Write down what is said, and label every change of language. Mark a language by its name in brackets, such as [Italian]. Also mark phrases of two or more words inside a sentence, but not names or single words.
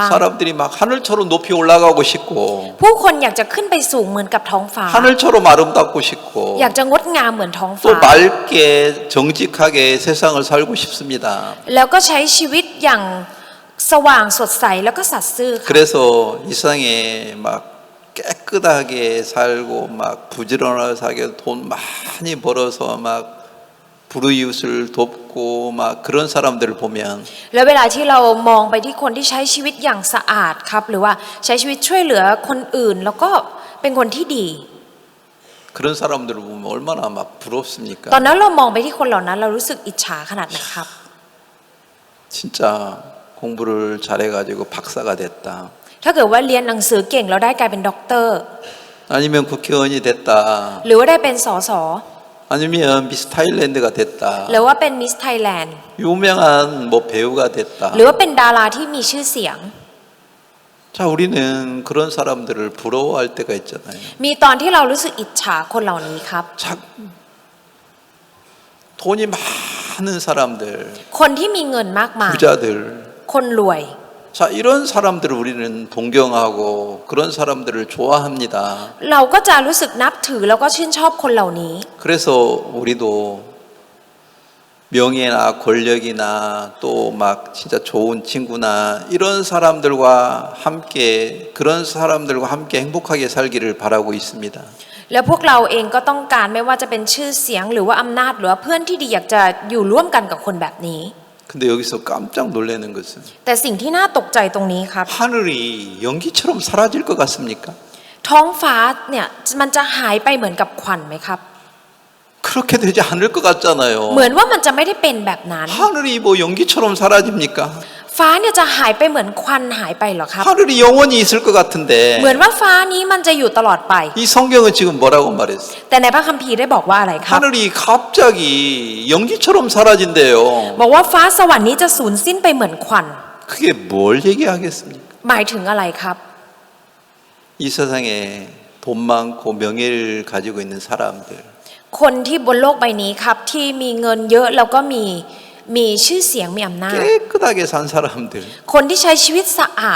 [Korean] 사람들이 막 하늘처럼 높이 올라가고 싶고 [Thai] ผู้คนอยากจะขึ้นไปสูงเหมือนกับท้องฟ้า [Korean] 하늘처럼 아름답고 싶고 [Thai] อยากจะงดงามเหมือนท้อง [Korean] 또 [Thai] ฟ้า [Korean] 맑게 정직하게 세상을 살고 싶습니다. [Thai] แล้วก็ใช้ชีวิตอย่างสว่างสดใสแล้วก็สัตย์ซื่อค่ะ [Korean] 그래서 이 세상에 막 깨끗하게 살고 막 부지런하게 살고 돈 많이 벌어서 막 불우이웃을 돕고 막 그런 사람들을 보면 [Thai] แล้วเวลาที่เรามองไปที่คนที่ใช้ชีวิตอย่างสะอาดครับหรือว่าใช้ชีวิตช่วยเหลือคนอื่น แล้วก็เป็นคนที่ดี [Korean] 그런 사람들을 보면 얼마나 막 부럽습니까? [Thai] ตอนนั้นเรามองไปที่คนเหล่านั้นเรารู้สึกอิจฉาขนาดไหนครับ [Korean] 진짜 공부를 잘해가지고 박사가 됐다. [Thai] ถ้าเกิดว่าเรียนหนังสือเก่งแล้วได้กลายเป็นด็อกเตอร์ [Korean] 아니면 국회의원이 됐다. [Thai] หรือว่าได้เป็นสส [Korean] 아니면 미스 타일랜드가 됐다. [Thai] หรือว่าเป็นมิสไทยแลนด์ [Korean] 유명한 뭐 배우가 됐다. [Thai] หรือว่าเป็นดาราที่มีชื่อเสียง [Korean] 자, 우리는 그런 사람들을 부러워할 때가 있잖아요. [Thai] มีตอนที่เรารู้สึกอิจฉาคนเหล่านี้ครับ [Korean] 자, 돈이 많은 사람들, [Thai] คนที่มีเงินมากมาย [Korean] 부자들. [Thai] คนรวย [Korean] 자, 이런 사람들을 우리는 동경하고 그런 사람들을 좋아합니다. [Thai] เราก็จะรู้สึกนับถือแล้วก็ชื่นชอบคนเหล่านี้ [Korean] 그래서 우리도 명예나 권력이나 또 막 진짜 좋은 친구나 이런 사람들과 함께 그런 사람들과 함께 행복하게 살기를 바라고 있습니다. [Thai] แล้วพวกเราเองก็ต้องการไม่ว่าจะเป็นชื่อเสียงหรือว่าอำนาจหรือว่าเพื่อนที่ดีอยากจะอยู่ร่วมกันกับคนแบบนี้ [Korean] 근데 여기서 깜짝 놀라는 것은 [Thai] แต่สิ่งที่น่าตกใจตรงนี้ครับ [Korean] 하늘이 연기처럼 사라질 것 같습니까? [Thai] ท้องฟ้าเนี่ยมันจะหายไปเหมือนกับควันไหมครับ [Korean] 그렇게 되지 않을 것 같잖아요. [Thai] เหมือนว่ามันจะไม่ได้เป็นแบบนั้น [Korean] 하늘이 뭐 연기처럼 사라집니까? [Thai] ฟ้าเนี่ยจะหายไปเหมือนควันหายไปเหรอครับ [Korean] 하늘이 영원히 있을 것 [Thai] เหมือน [Korean] 같은데 [Thai] ว่าฟ้านี้มันจะอยู่ตลอดไป [Korean] 이 성경은 지금 뭐라고 말했어요? [Thai] แต่ในพระคัมภีร์ได้บอกว่าอะไรครับ [Korean] 하늘이 갑자기 연기처럼 사라진대요. [Thai] บอกว่าฟ้าสวรรค์นี้จะสูญสิ้นไปเหมือนควัน [Korean] 그게 뭘 얘기하겠습니까? [Thai] หมายถึงอะไรครับ [Korean] 이 세상에 돈 많고 명예를 가지고 있는 사람들 [Thai] คนที่บนโลกใบนี้ครับที่มีเงินเยอะแล้วก็มีชื่อเสียงมีอำนาจ [Korean] 깨끗하게 산 사람들 [Thai] คนที่ใช้ชีวิตสะอาด